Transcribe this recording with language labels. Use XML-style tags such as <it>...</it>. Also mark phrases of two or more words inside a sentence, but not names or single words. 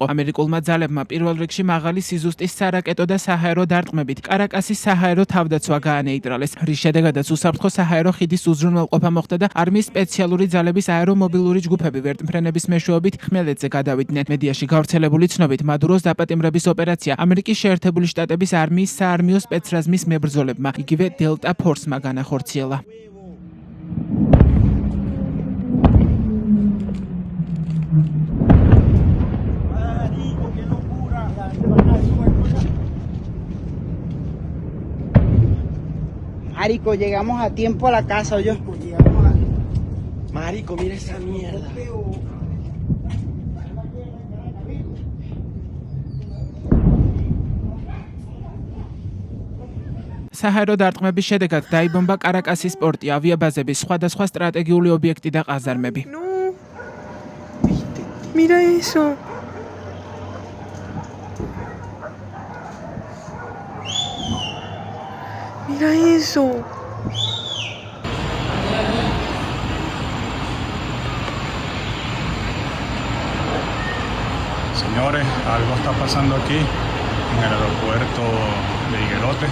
<ka>ამერიკულმა ძალებმა პირველ რიგში მაღალი სიზუსტის სარაკეტო და საჰაერო დარტყმებით კარაკასის საჰაერო თავდაცვა გაანეიტრალეს, რის შედეგადაც უსაფრთხო საჰაერო ხიდის უზრუნველყოფა მოხდა და არმიის სპეციალური ძალების აერომობილური ჯგუფები ვერტმფრენების მეშვეობით ხმელეთზე გადავიდნენ. მედიაში გავრცელებული ცნობით, მადუროს დაპატიმრების ოპერაცია ამერიკის შეერთებული შტატების არმიის საარმიო სპეცრაზმის მებრძოლებმა, იგივე დელტა ფორსმა განახორციელა.</ka> <es>Marico, llegamos a tiempo a la casa, yo. Marico, mira esa mierda.</es> <ka>საჰაერო დარტყმების შედეგად დაიბომბა კარაკასის პორტი, ავიაბაზები, სხვადასხვა სტრატეგიული ობიექტი და ყაზარმები.</ka> <es>No. Mira eso. Mira eso. Señores, algo está pasando aquí en el aeropuerto de Higuerote.</es>